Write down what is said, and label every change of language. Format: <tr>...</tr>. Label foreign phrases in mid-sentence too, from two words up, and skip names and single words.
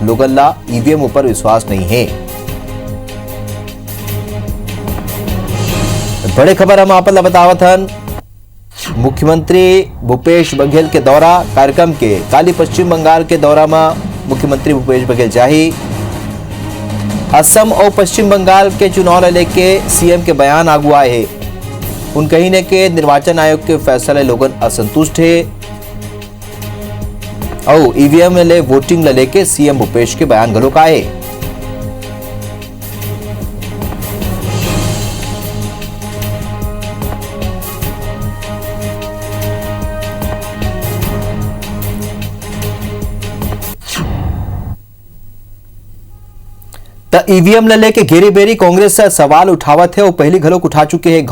<hne>लोगन ला ईवीएम ऊपर विश्वास नहीं है। बड़े खबर हम आप बतावत हन। मुख्यमंत्री भूपेश बघेल के दौरा कार्यक्रम के काली पश्चिम बंगाल के दौरा में मुख्यमंत्री भूपेश बघेल जाही। असम और पश्चिम बंगाल के चुनाव ल लेके सीएम के बयान आगू आए हैं। उन कहीं ने के निर्वाचन आयोग के फैसले लोगन असंतुष्ट है और ईवीएम ले वोटिंग ल लेके सीएम भूपेश के बयान घलोक आए। ईवीएम ल लेके घेरी बेरी कांग्रेस से सवाल उठावत है और पहली घलोक उठा चुके हैं।</hne>